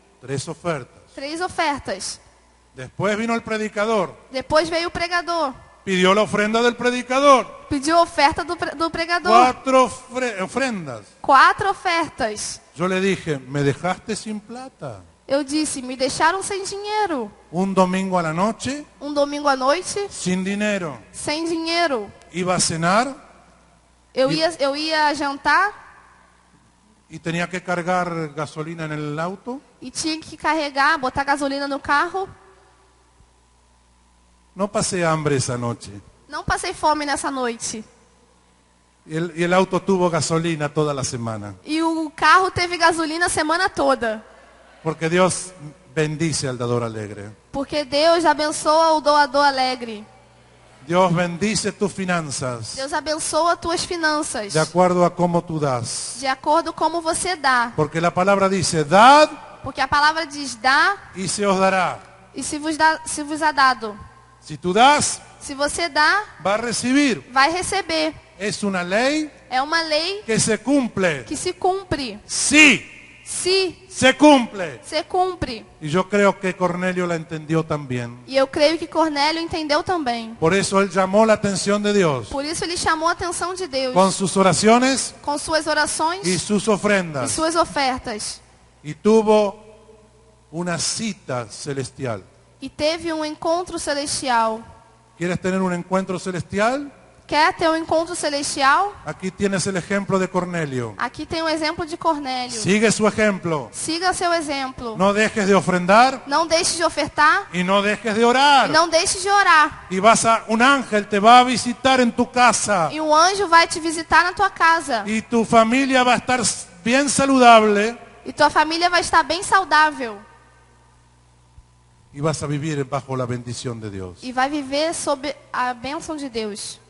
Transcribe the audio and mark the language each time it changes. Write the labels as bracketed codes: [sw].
[pt] 3 ofertas. 3 ofertas. [es] Después vino el predicador. [pt] Depois veio o pregador. [es] Pidió la ofrenda del predicador. [pt] Pediu a oferta do pregador. [es] 4 ofrendas. [pt] 4 ofertas. [es] Yo le dije, me dejaste sin plata. [pt] Eu disse, me deixaram sem dinheiro. [es] Un domingo a la noche, [pt] Domingo à noite, [es] sin dinero. [pt] sem dinheiro. [es] Iba a cenar [pt] Eu ia jantar [es] y tenía que cargar gasolina en el auto. [pt] e tinha que carregar, botar gasolina no carro. [es] No pasé hambre esa noche. [pt] Não passei fome nessa noite. [es] Y el auto tuvo gasolina toda la semana. [pt] E o carro teve gasolina a semana toda. [es] Porque Dios bendice al dador alegre. [pt] Porque Deus abençoa o doador alegre. [es] Dios bendice tus finanzas [pt] Deus abençoa tuas finanças. [es] de acuerdo a cómo tú das. [pt] De acordo como você dá. [es] Porque la palabra dice, dad [pt] Porque a palavra diz, dá [es] y se os dará. [pt] e se vos é dado. [es] Si tú das, [pt] Se você dá, [es] va a recibir. [pt] vai receber. [es] Es una ley [pt] É uma lei [es] que se cumple. [pt] que se cumpre. [es] Sí, [pt] Se [es] se cumple. [pt] se cumpre. [es] Y yo creo que Cornelio la entendió también. [pt] E eu creio que Cornélio entendeu também. [es] Por eso él llamó la atención de Dios [pt] Por isso ele chamou a atenção de Deus. [es] con sus oraciones [pt] Com suas orações [es] y sus [pt] e [es] ofrendas. [pt] suas ofertas. [es] Y tuvo una cita celestial. [pt] E teve um encontro celestial. [es] ¿Quieres tener un encuentro celestial? [pt] Quer ter um encontro celestial? [es] Aquí tienes el ejemplo de Cornelio. [pt] Aqui tem o exemplo de Cornélio. [es] Sigue su ejemplo. [pt] Siga seu exemplo. [es] No dejes de ofrendar [pt] Não deixe de ofertar. [es] y no dejes de orar. [pt] Não deixe de orar. [es] Y un ángel te va a visitar en tu casa. [pt] E um anjo vai te visitar na tua casa. [es] Y tu familia va a estar bien saludable. [pt] E tua família vai estar bem saudável. [es] Y vas a vivir bajo la bendición de Dios. [pt] E vai viver sob a bênção de Deus.